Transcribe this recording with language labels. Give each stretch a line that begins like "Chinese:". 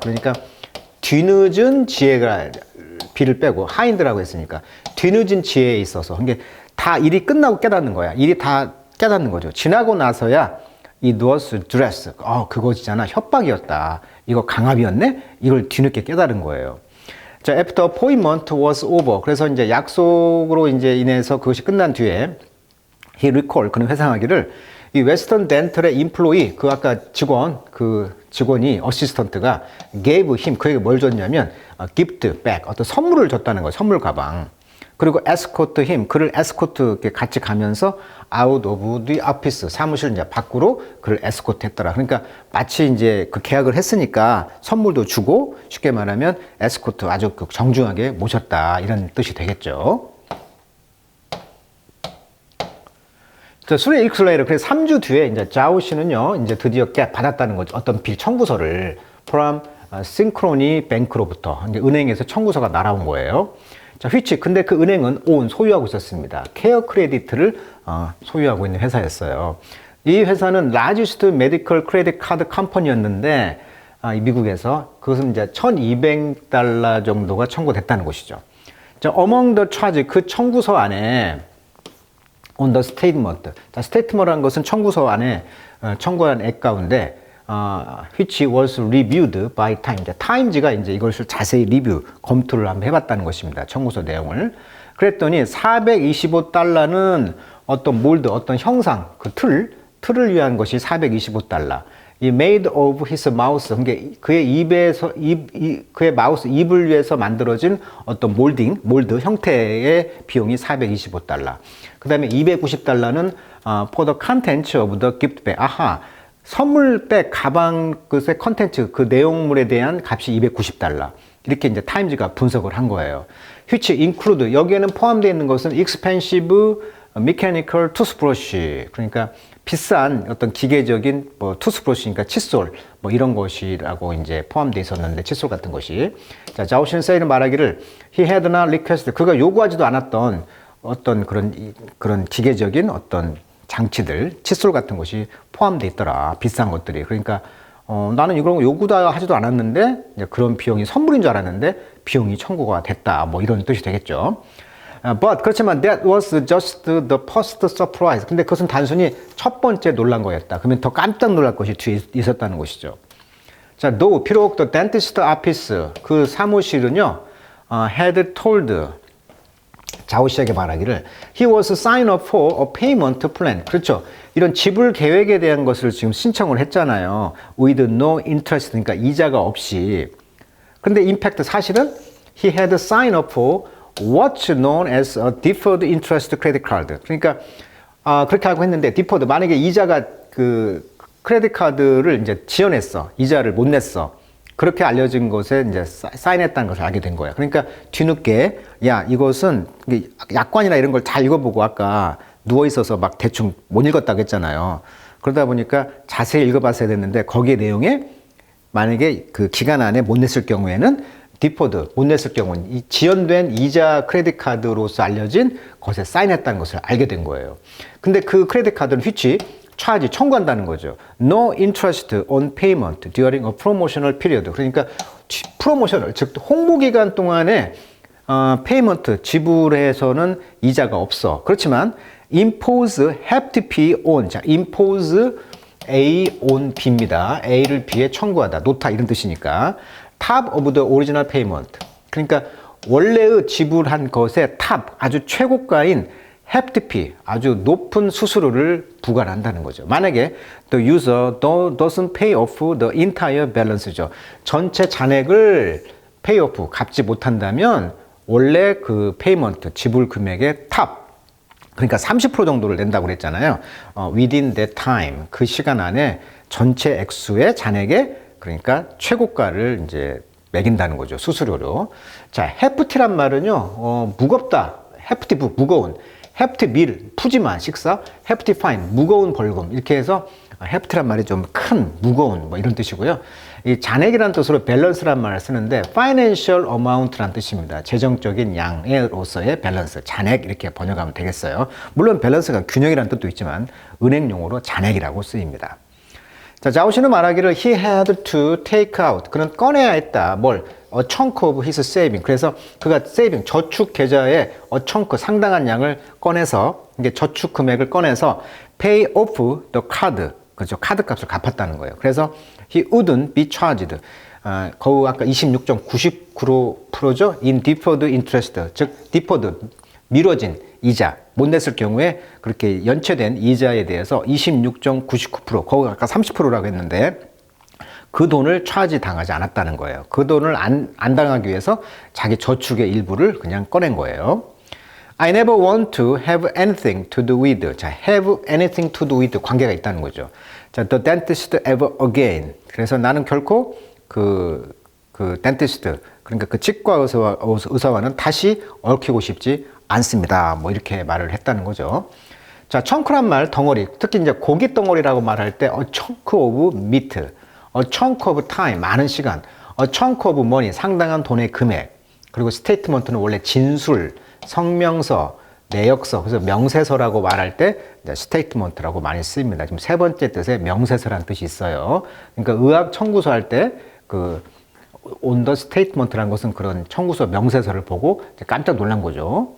Korean: 그러니까 뒤늦은 지혜가 비를 빼고 하인드라고 했으니까 뒤늦은 지혜에 있어서 이게 다 일이 끝나고 깨닫는 거야. 일이 다 깨닫는 거죠. 지나고 나서야 이
English: was dress.
Korean: 그거잖아. 협박이었다. 이거 강압이었네? 이걸 뒤늦게 깨달은 거예요.
English: 자, after appointment was over.
Korean: 그래서 이제 약속으로 이제 인해서 그것이 끝난 뒤에
English: he recall,
Korean: 그는 회상하기를 이 웨스턴 덴틀의 employee, 그 아까 직원이 어시스턴트가
English: gave him,
Korean: 그에게 뭘 줬냐면 gift bag, 어떤 선물을 줬다는 거예요. 선물 가방. 그리고
English: escort him,
Korean: 그를 escort 같이 가면서
English: out of the office,
Korean: 사무실 이제 밖으로 그를 escort 했더라. 그러니까 마치 이제 그 계약을 했으니까 선물도 주고 쉽게 말하면 escort 아주 정중하게 모셨다 이런 뜻이 되겠죠. 자, 수레 익슬레이터. 그래서 3주 뒤에 이제 자오 씨는요, 이제 드디어 받았다는 거죠. 어떤 빌 청구서를
English: from synchrony bank
Korean: 로부터 이제 은행에서 청구서가 날아온 거예요. 자, 근데 그 은행은 소유하고 있었습니다. 케어 크레디트를 소유하고 있는 회사였어요. 이 회사는
English: largest medical credit card company
Korean: 였는데 미국에서 그것은 이제 $1,200 정도가 청구됐다는 것이죠.
English: 자, among the charge,
Korean: 그 청구서 안에
English: on the statement.
Korean: 자, statement이라는 것은 청구서 안에 청구한 액 가운데
English: which was reviewed by time.
Korean: 타임즈가 이제 이것을 자세히 검토를 한번 해봤다는 것입니다. 청구서 내용을. 그랬더니 $425는 어떤 몰드, 어떤 형상, 그 틀을 위한 것이 $425. 이
English: made of his mouth,
Korean: 그러니까 그의 그의 마우스, 입을 위해서 만들어진 어떤 몰드 형태의 비용이 $425. 그 다음에
English: $290는 for the contents of the gift bag.
Korean: 선물백, 가방, 그의 컨텐츠, 그 내용물에 대한 값이 $290. 이렇게 이제 타임즈가 분석을 한 거예요.
English: which include,
Korean: 여기에는 포함되어 있는 것은
English: expensive mechanical toothbrush.
Korean: 그러니까 비싼 어떤 기계적인 투스브러시니까 칫솔, 이런 것이라고 이제 포함되어 있었는데, 칫솔 같은 것이. 자, 자오 신세이는 말하기를
English: he had not requested.
Korean: 그가 요구하지도 않았던 어떤 그런 기계적인 어떤 장치들, 칫솔 같은 것이 포함되어 있더라. 비싼 것들이. 그러니까 나는 이런 거 요구도 하지도 않았는데 그런 비용이 선물인 줄 알았는데 비용이 청구가 됐다. 이런 뜻이 되겠죠.
English: But
Korean: 그렇지만
English: that was just the first surprise.
Korean: 근데 그것은 단순히 첫 번째 놀란 거였다. 그러면 더 깜짝 놀랄 것이 뒤에 있었다는 것이죠.
English: 자, though 비록 the dentist office,
Korean: 그 사무실은요,
English: had told
Korean: 자오 씨에게 말하기를
English: He was signed up for a payment plan.
Korean: 그렇죠. 이런 지불 계획에 대한 것을 지금 신청을 했잖아요.
English: With no interest.
Korean: 그러니까 이자가 없이. 근데
English: in fact
Korean: 사실은
English: He had signed up for what's known as a deferred interest credit card.
Korean: 그러니까 그렇게 하고 했는데 deferred 만약에 이자가 그 크레딧 카드를 이제 지연했어. 이자를 못 냈어. 그렇게 알려진 것에 이제 사인했다는 것을 알게 된 거야. 그러니까 뒤늦게 야 이것은 약관이나 이런 걸 잘 읽어보고 아까 누워 있어서 막 대충 못 읽었다고 했잖아요. 그러다 보니까 자세히 읽어봤어야 됐는데 거기에 내용에 만약에 그 기간 안에 못 냈을 경우에는 디포드 못 냈을 경우는 이 지연된 이자 크레딧 카드로서 알려진 것에 사인했다는 것을 알게 된 거예요. 근데 그 크레딧 카드는
English: which
Korean: 차지 청구한다는 거죠.
English: No interest on payment during a promotional period.
Korean: 그러니까 프로모션을 즉 홍보 기간 동안에 페이먼트 지불해서는 이자가 없어. 그렇지만
English: impose hefty fee on. 자, impose A on B
Korean: 입니다. A를 B에 청구하다. 놓다 이런 뜻이니까
English: top of the original payment.
Korean: 그러니까 원래의 지불한 것의 탑 아주 최고가인 hefty fee, 아주 높은 수수료를 부과한다는 거죠. 만약에
English: the user doesn't pay off the entire balance죠.
Korean: 전체 잔액을
English: pay off,
Korean: 갚지 못한다면 원래 그 페이먼트, 지불 금액의 탑, 그러니까 30% 정도를 낸다고 그랬잖아요.
English: within that time,
Korean: 그 시간 안에 전체 액수의 잔액의 그러니까 최고가를 이제 매긴다는 거죠. 수수료로. 자, hefty란 말은요, 무겁다. hefty, 무거운.
English: hefty meal,
Korean: 푸짐한 식사,
English: hefty fine,
Korean: 무거운 벌금. 이렇게 해서 hefty란 말이 좀 큰, 무거운 뭐 이런 뜻이고요. 이 잔액이라는 뜻으로 밸런스란 말을 쓰는데
English: financial amount
Korean: 란 뜻입니다. 재정적인 양으로서의 밸런스, 잔액 이렇게 번역하면 되겠어요. 물론 밸런스가 균형이라는 뜻도 있지만 은행용어로 잔액이라고 쓰입니다. 자, 자오 씨는 말하기를
English: he had to take out.
Korean: 그는 꺼내야 했다. 뭘?
English: A chunk of his saving.
Korean: 그래서 그가 saving, 저축 계좌에
English: a chunk,
Korean: 상당한 양을 꺼내서, 이게 저축 금액을 꺼내서
English: pay off the card.
Korean: 그렇죠. 카드 값을 갚았다는 거예요. 그래서
English: he wouldn't be charged.
Korean: 거의 아까 26.99%죠.
English: in deferred interest.
Korean: 즉, deferred, 미뤄진 이자, 못 냈을 경우에 그렇게 연체된 이자에 대해서 26.99%, 거기 아까 30%라고 했는데 그 돈을 차지 당하지 않았다는 거예요. 그 돈을 안 당하기 위해서 자기 저축의 일부를 그냥 꺼낸 거예요.
English: I never want to have anything to do with. 자, have anything to do with
Korean: 관계가 있다는 거죠.
English: 자, the dentist ever again.
Korean: 그래서 나는 결코 그 dentist, 그러니까 그 치과 의사와는 다시 얽히고 싶지 않습니다. 뭐 이렇게 말을 했다는 거죠. 자, chun크란 말, 덩어리. 특히 이제 고기 덩어리라고 말할 때
English: a chunk of meat, a chunk of time,
Korean: 많은 시간,
English: a chunk of money,
Korean: 상당한 돈의 금액. 그리고 statement는 원래 진술, 성명서, 내역서, 그래서 명세서라고 말할 때 statement라고 많이 쓰입니다. 지금 세 번째 뜻에 명세서라는 뜻이 있어요. 그러니까 의학 청구서 할 때
English: on the statement
Korean: 라는 것은 그런 청구서 명세서를 보고 깜짝 놀란 거죠.